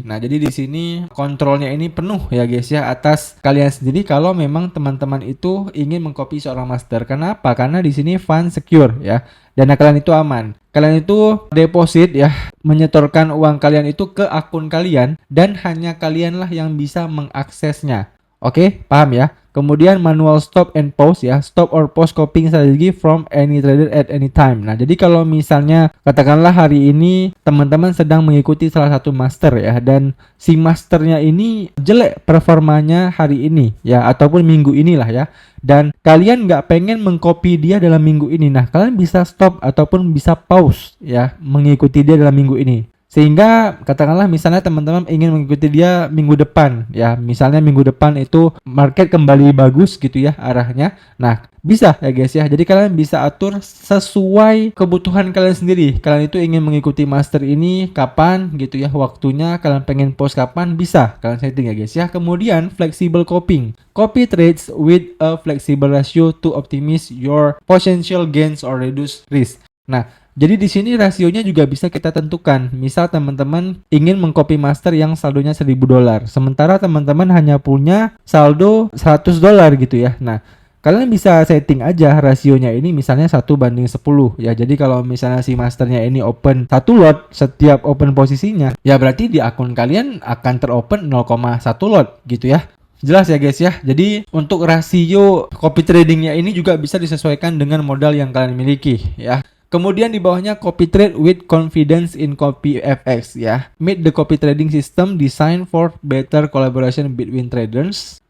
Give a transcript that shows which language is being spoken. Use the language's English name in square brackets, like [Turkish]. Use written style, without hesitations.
[Indonesian] Nah, jadi di sini kontrolnya ini penuh ya guys ya atas kalian sendiri kalau memang teman-teman itu ingin mengcopy seorang master. Kenapa? Karena di sini fund secure ya. Dana kalian itu aman. Kalian itu deposit ya, menyetorkan uang kalian itu ke akun kalian dan hanya kalianlah yang bisa mengaksesnya. Oke, paham ya? [English] Kemudian manual stop and pause ya, stop or pause copying strategy from any trader at any time. [Indonesian] Nah, jadi kalau misalnya katakanlah hari ini teman-teman sedang mengikuti salah satu master ya, dan si masternya ini jelek performanya hari ini ya, ataupun minggu inilah ya, dan kalian nggak pengen mengcopy dia dalam minggu ini. Nah, kalian bisa stop ataupun bisa pause ya, mengikuti dia dalam minggu ini. Sehingga katakanlah misalnya teman-teman ingin mengikuti dia minggu depan ya, misalnya minggu depan itu market kembali bagus gitu ya arahnya. Nah, bisa ya guys ya. Jadi kalian bisa atur sesuai kebutuhan kalian sendiri. Kalian itu ingin mengikuti master ini kapan gitu ya waktunya, kalian pengen post kapan, bisa kalian setting ya guys ya. [English] Kemudian flexible copying. Copy trades with a flexible ratio to optimize your potential gains or reduce risk. [Indonesian] Nah, jadi di sini rasionya juga bisa kita tentukan. Misal teman-teman ingin mengcopy master yang saldonya $1.000, sementara teman-teman hanya punya saldo $100 gitu ya. Nah, kalian bisa setting aja rasionya ini misalnya 1:10 ya. Jadi kalau misalnya si masternya ini open 1 lot setiap open posisinya, ya berarti di akun kalian akan teropen 0,1 lot gitu ya. Jelas ya guys ya. Jadi untuk rasio copy tradingnya ini juga bisa disesuaikan dengan modal yang kalian miliki ya. [English] Kemudian di bawahnya copy trade with confidence in CopyFX ya. Meet the copy trading system designed for better collaboration between traders.